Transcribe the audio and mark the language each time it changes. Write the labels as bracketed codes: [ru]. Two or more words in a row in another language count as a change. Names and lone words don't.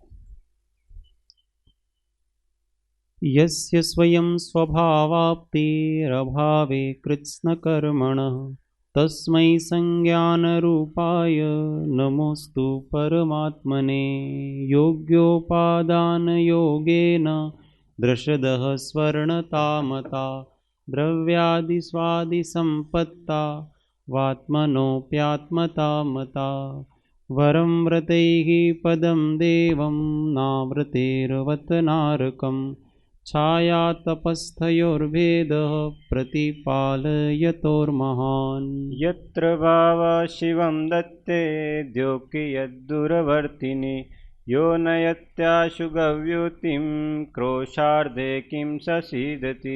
[sa] યસ્ય સ્વયં સ્વભાવાપ્તિરભાવે કૃત્સ્નકર્મણઃ તસ્मै સંજ્ઞાનરૂપાય નમોસ્તુ પરમાત્મને યોગ્યોપાદાનયોગેન દ્રષદઃ સ્વર્ણતામતા દ્રવ્યાદિસ્વાદિસંપત્તા વાત્મનોપ્યાત્મતા મતા વરં વ્રતૈઃ પદં દેવં નાવ્રતેર્વતનારકં छायातपस्थयोर्भेदः प्रतिपालयतोर्महान् यत्र भावः शिवं दत्ते द्योऽपि यद्दूरवर्तिनि यो नयत्याशु गव्युतिं क्रोशार्धे किं ससीदति